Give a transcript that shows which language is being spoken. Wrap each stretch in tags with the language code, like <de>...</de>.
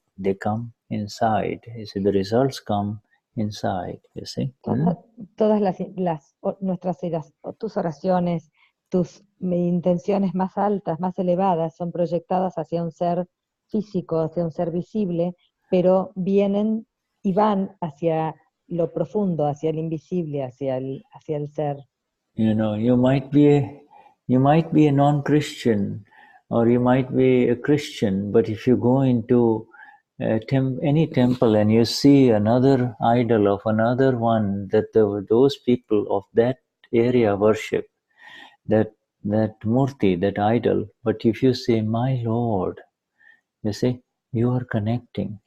<en>They come inside. You see, the results come inside, you see.</en> <es>Todas tus oraciones, tus intenciones más altas, más elevadas, son proyectadas hacia un ser físico, hacia un ser visible, pero vienen y van hacia lo profundo, hacia el invisible, hacia el ser.</es> <en>You might be a non-Christian, or you might be a Christian, but if you go into any temple and you see another idol of another one that those people of that area worship, that murti, that idol, but if you say, my Lord, you see, you are connecting.</en>